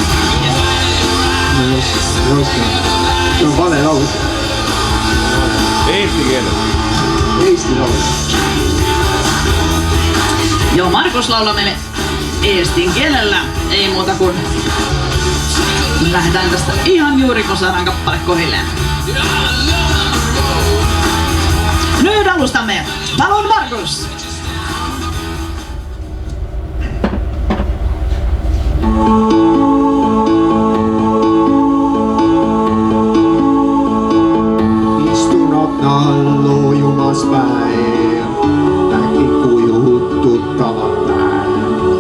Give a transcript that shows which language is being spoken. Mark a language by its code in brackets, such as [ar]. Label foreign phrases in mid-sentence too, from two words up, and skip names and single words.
[fi] No jos se on [et] vale lause. [fi] Eesti kielellä. [et] Eesti lause. [fi] Joo, Markus laulaa meille eestin kielellä. Ei muuta kuin lähdetään tästä ihan juuri kun saadaan kappale kohilleen. Nyt alustamme. [et] Palun Markus! Istun aknal loojumas päev, äkki kujud tuttavat näen.